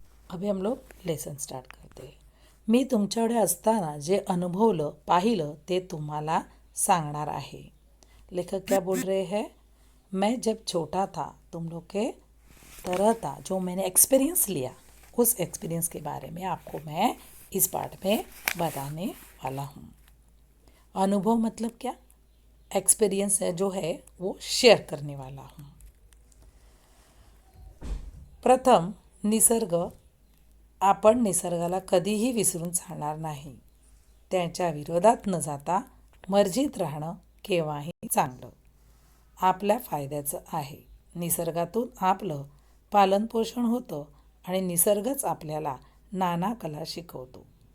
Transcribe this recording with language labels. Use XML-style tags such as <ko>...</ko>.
<hi>अभी हम लोग लेसन स्टार्ट करते हैं.</hi> <mr>मी तुमच्याकडे असताना जे अनुभवलं पाहिलं ते तुम्हाला सांगणार आहे.</mr> <hi>लेखक क्या बोल रहे हैं. मैं जब छोटा था तुम लोग के तरह था जो मैंने एक्सपीरियंस लिया उस एक्सपीरियंस के बारे में आपको मैं इस पाठ में बताने वाला हूँ. अनुभव मतलब क्या. एक्सपीरियंस है जो है वो शेयर करने वाला हूँ.</hi> <mr>प्रथम निसर्ग. आपण निसर्गाला कधीही विसरून चालणार नाही. त्याच्या विरोधात न जाता मर्जीत राहणं केव्हाही चांगलं. आपल्या फायद्याचं आहे. निसर्गातून आपलं पालनपोषण होतं आणि निसर्गच आपल्याला नाना कला शिकवतो.</mr>